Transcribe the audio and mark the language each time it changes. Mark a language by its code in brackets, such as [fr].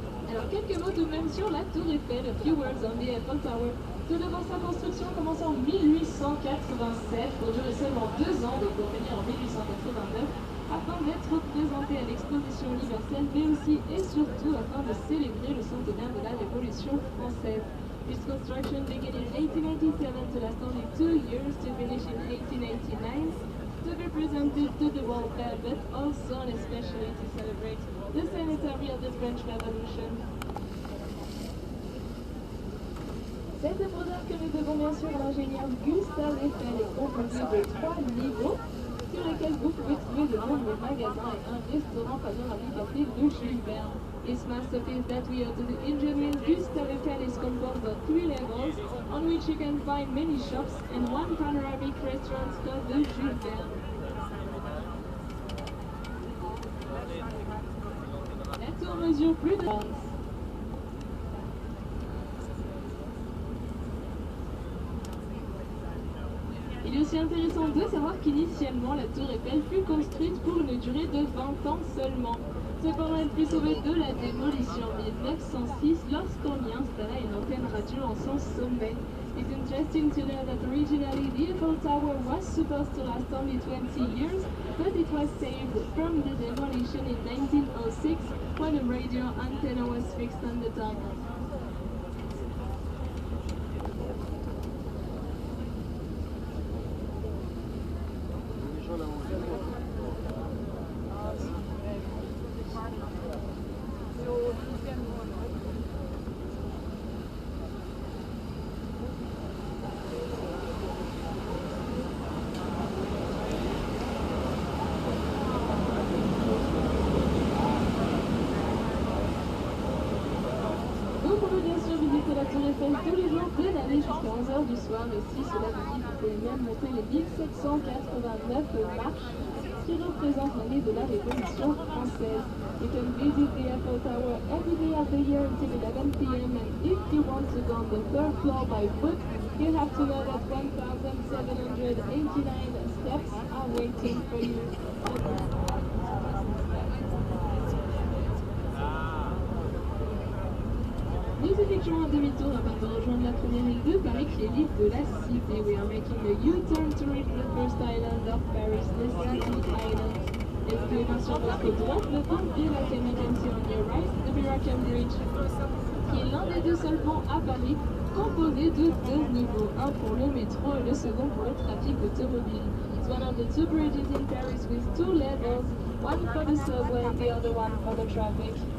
[fr] Alors quelques mots tout de même sur la Tour Eiffel, [en] a few words on the Eiffel Tower. [fr] Tout d'abord, sa construction commence en 1887 pour durer seulement 2 ans, donc pour finir en 1889, afin d'être présentée à l'exposition universelle, mais aussi et surtout afin de célébrer le centenaire de la Révolution française. [en] Its construction began in 1887 to last only 2 years to finish in 1889, to be presented to the world fair, but also and especially to celebrate the centenary of the French Revolution. [fr] Cette œuvre que nous devons bien sûr à l'ingénieur Gustave Eiffel est composée de 3 niveaux sur lesquels vous pouvez trouver de nombreux magasins et un restaurant panoramique appelé le Jules Verne. [en] This masterpiece that we owe to the engineer Gustave Eiffel is composed of 3 levels on which you can find many shops and one panoramic restaurant called the Jules Verne. [fr] La tour mesure plus de 30. Il est aussi intéressant de savoir qu'initialement la tour Eiffel fut construite pour une durée de 20 ans seulement. Cependant, elle fut sauvée de la démolition en 1906 lorsqu'on y installa une antenne radio en son sommet. [en] It's interesting to know that originally the Eiffel Tower was supposed to last only 20 years, but it was saved from the demolition in 1906 when a radio antenna was fixed on the top. [fr] Vous pouvez bien sûr visiter la Tour Eiffel tous les jours de l'année jusqu'à 11h du soir. Et si cela vous dit, vous pouvez même monter les 1789 marches qui représentent l'année de la Révolution française. [en] You can visit the Eiffel Tower every day of the year until 11 p.m. And if you want to go on the third floor by foot, you have to know that 1,789 steps are waiting for you. [fr] Nous effectuons un demi-tour avant de rejoindre la première île de Paris qui est l'île de la Cité. [en] We are making a U-turn to reach the first island of Paris, the City Island. [fr] Excluant sur votre droite le pont de la [en] Canadian Sea on your right, the Miracle Bridge, [fr] qui est l'un des deux seuls ponts à Paris, composé de deux niveaux, un pour le métro et le second pour le trafic automobile. [en] It's one of the two bridges in Paris with two levels, one for the subway and the other one for the traffic.